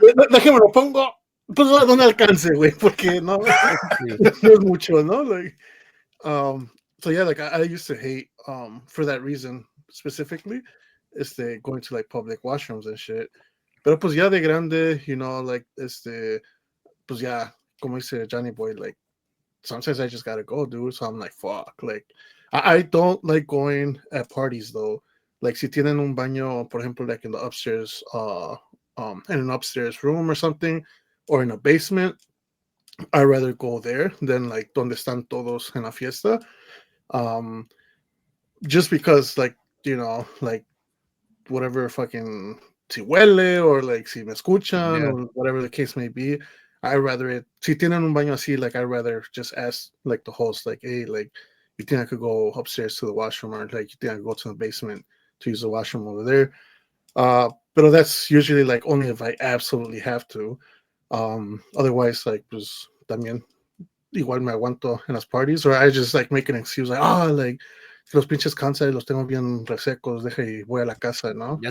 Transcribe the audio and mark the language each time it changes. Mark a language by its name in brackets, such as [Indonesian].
[Spanish] Déjame lo pongo, pues a donde alcance, güey, porque no es mucho, ¿no? [English] Like, so yeah, like I used to hate, for that reason specifically, going to like public washrooms and shit. [Spanish] Pero pues ya de grande, [English] like, [Spanish] pues ya, como dice [English] Johnny Boy, like, sometimes I just gotta go, dude. So I'm like, fuck. Like, I don't like going at parties though. Like, [Spanish] si tienen un baño, por ejemplo, [English] like in the upstairs, in an upstairs room or something, or in a basement, I'd rather go there than like [Spanish] donde están todos en la fiesta. [English] Just because, like, like whatever fucking [Spanish] si huele [English] or like [Spanish] si me escuchan [English] or whatever the case may be. I'd rather [Spanish] si tienen un baño así, [English] like I'd rather just ask like the host, like, hey, like, you think I could go upstairs to the washroom, or like you think I could go to the basement to use the washroom over there? But that's usually like only if I absolutely have to. Otherwise, like, [Spanish] pues también igual me aguanto en las parties, [English] or I just like make an excuse, like, like [Spanish] los pinches cánceres los tengo bien resecos, deja y voy a la casa, ¿no?